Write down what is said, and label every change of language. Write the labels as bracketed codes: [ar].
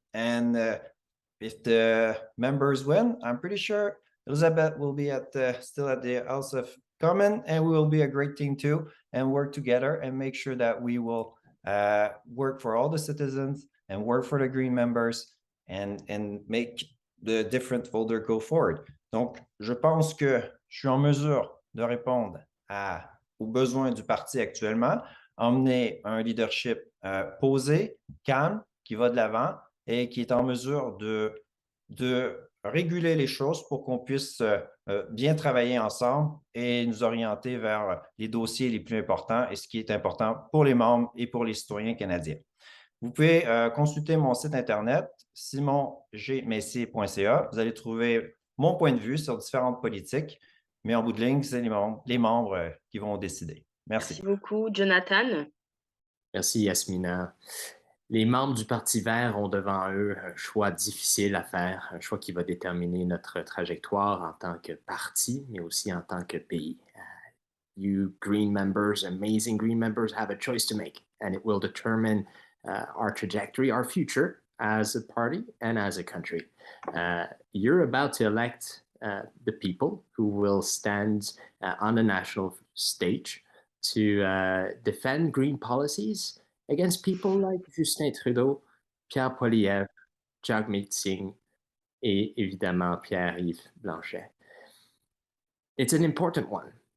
[en] And if the members win, I'm pretty sure Elizabeth will be still at the House of Commons, and we will be a great team too, and work together and make sure that we will work for all the citizens and work for the Green members and make the different folder go forward. [fr] Donc, je pense que je suis en mesure de répondre aux besoins du parti actuellement, emmener un leadership posé, calme, qui va de l'avant et qui est en mesure de réguler les choses pour qu'on puisse bien travailler ensemble et nous orienter vers les dossiers les plus importants et ce qui est important pour les membres et pour les citoyens canadiens. Vous pouvez consulter mon site internet, simongmessier.ca. Vous allez trouver mon point de vue sur différentes politiques, mais en bout de ligne, c'est les membres qui vont décider. Merci. Merci beaucoup, Jonathan. Merci, Yasmina. Les membres du Parti vert ont devant eux un choix difficile à faire, un choix qui va déterminer notre trajectoire en tant que parti, mais aussi en tant que pays. [en] You Green members, amazing Green members, have a choice to make, and it will determine our trajectory, our future as a party and as a country. You're about to elect the people who will stand on the national stage to defend green policies against people like Justin Trudeau, Pierre Poilievre, Jagmeet Singh, [fr] et évidemment [en] Pierre-Yves Blanchet. It's an important one.